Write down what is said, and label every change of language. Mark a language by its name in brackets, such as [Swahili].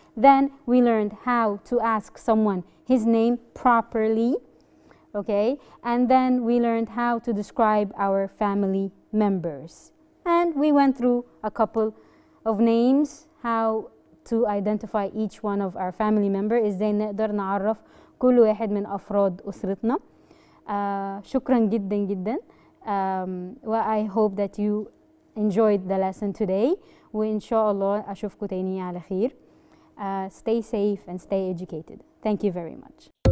[English] Then we learned how to ask someone his name properly. Okay, and then we learned how to describe our family members. And we went through a couple of names, how to identify each one of our family members. [Arabic] إزاي نقدر نعرف كل واحد من أفراد أسرتنا. شكرا جدا جدا. [English] I hope that you enjoyed the lesson today. [Arabic] وإن شاء الله أشوفكم تاني على خير. [English] Stay safe and stay educated. Thank you very much.